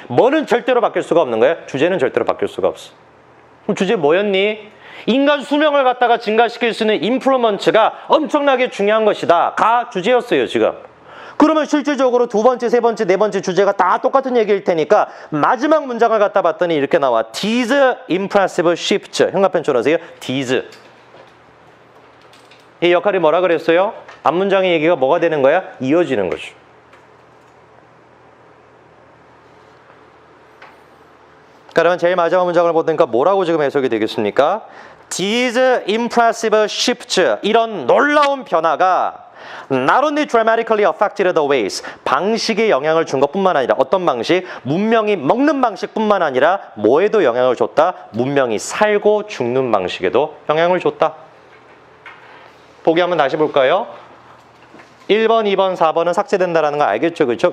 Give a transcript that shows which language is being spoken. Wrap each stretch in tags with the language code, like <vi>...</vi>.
<ko>뭐는 절대로 바뀔 수가 없는 거예요. 주제는 절대로 바뀔 수가 없어. 그럼 주제 뭐였니? 인간 수명을 갖다가 증가시킬 수 있는 임프루먼트가 엄청나게 중요한 것이다. 가 주제였어요 지금. 그러면 실질적으로 두 번째, 세 번째, 네 번째 주제가 다 똑같은 얘기일 테니까 마지막 문장을 갖다 봤더니 이렇게 나와.</ko> <en>These impressive shifts.</en> <ko>현관펜 쳐놓으세요. These. 이 역할이 뭐라 그랬어요? 앞문장의 얘기가 뭐가 되는 거야? 이어지는 거죠. 그러면 제일 마지막 문장을 보니까 뭐라고 지금 해석이 되겠습니까?</ko> <en>These impressive shifts.</en> <ko>이런 놀라운 변화가</ko> <en>Not only dramatically affected the ways.</en> <ko>방식에 영향을 준 것뿐만 아니라 어떤 방식? 문명이 먹는 방식뿐만 아니라 뭐에도 영향을 줬다? 문명이 살고 죽는 방식에도 영향을 줬다. 보기 한번 다시 볼까요? 1번, 2번, 4번은 삭제된다는 거 알겠죠? 그렇죠?</ko>